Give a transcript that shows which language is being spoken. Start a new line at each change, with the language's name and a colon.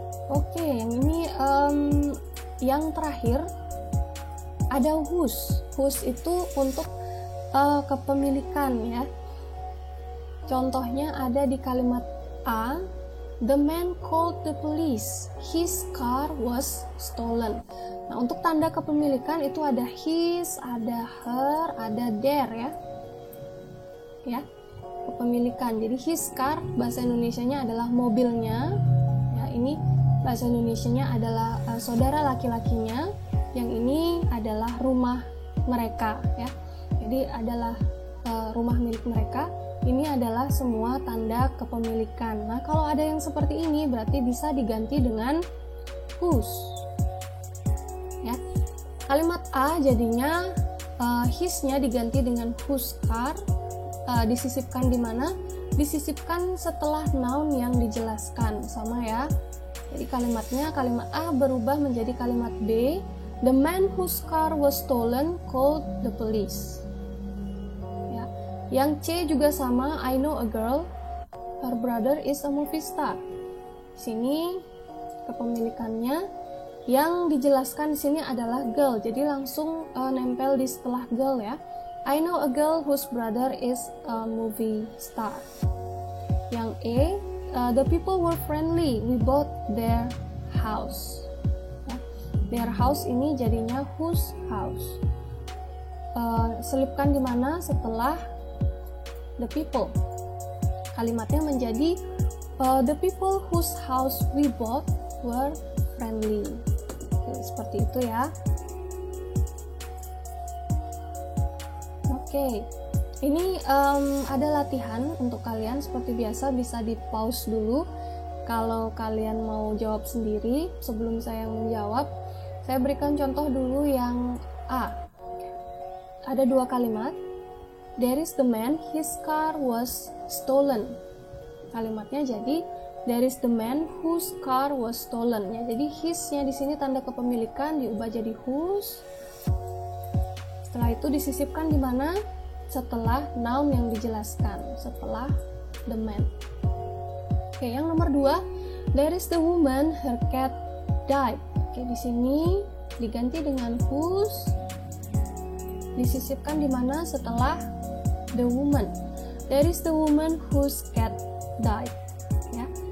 Indonesian: Oke, yang ini yang terakhir ada whose. Whose itu untuk kepemilikan ya. Contohnya ada di kalimat A.
English: The man called the police. His car was stolen.
Indonesian: Nah, untuk tanda kepemilikan itu ada his, ada her, ada their ya. Ya, kepemilikan. Jadi his car bahasa Indonesianya adalah mobilnya. Ya, ini bahasa Indonesianya adalah saudara laki-lakinya. Yang ini adalah rumah mereka ya. Jadi adalah rumah milik mereka. Ini adalah semua tanda kepemilikan. Nah, kalau ada yang seperti ini berarti bisa diganti dengan whose. Ya. Kalimat A jadinya his-nya diganti dengan
English: whose car.
Indonesian: Disisipkan di mana? Disisipkan setelah noun yang dijelaskan, sama ya. Jadi kalimatnya, kalimat A berubah menjadi kalimat B.
English: The man whose car was stolen called the police. Ya.
Indonesian: Yang C juga sama.
English: I know a girl, her brother is a movie star.
Indonesian: Sini kepemilikannya yang dijelaskan di sini adalah girl. Jadi langsung nempel di setelah girl ya.
English: I know a girl whose brother is a movie star.
Indonesian: Yang E,
English: the people were friendly. We bought their house. Ya. Their house
Indonesian: ini jadinya
English: whose house.
Indonesian: Selipkan di mana setelah the people. Kalimatnya menjadi
English: the people whose house we bought were friendly.
Indonesian: Oke, seperti itu ya. Oke, ini ada latihan untuk kalian. Seperti biasa bisa di pause dulu kalau kalian mau jawab sendiri. Sebelum saya menjawab, saya berikan contoh dulu yang A. Ada dua kalimat.
English: There is the man, his car was stolen.
Indonesian: Kalimatnya jadi
English: there is the man whose car was stolen.
Indonesian: Ya, jadi his-nya di sini tanda kepemilikan diubah jadi whose. Setelah itu disisipkan di mana? Setelah noun yang dijelaskan, setelah the man. Oke, yang nomor 2,
English: there is the woman, her cat died.
Indonesian: Oke, di sini diganti dengan whose. Disisipkan di mana? Setelah
English: the woman. There is the woman whose cat died. Ya.